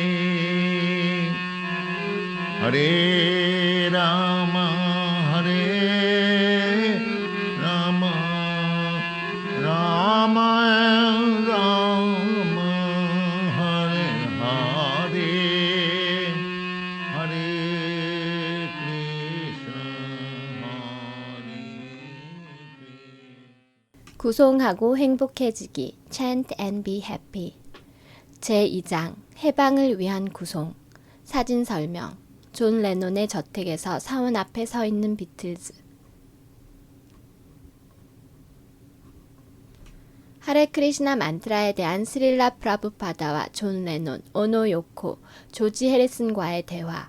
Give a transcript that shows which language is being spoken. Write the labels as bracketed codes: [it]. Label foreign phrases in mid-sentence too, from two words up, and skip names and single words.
[sa] Hare Rama, Hare Rama, Rama Rama, Hare Hare, Hare Krishna, Hare Krishna. [ko] 구송하고 행복해지기 [en] Chant and be happy. [ko] 제2장 해방을 위한 구송. 사진 설명. 존 레논의 저택에서 사원 앞에 서 있는 비틀즈. 하레 크리시나 만트라에 대한 스릴라 프라부파다와 존 레논, 오노 요코, 조지 해리슨과의 대화.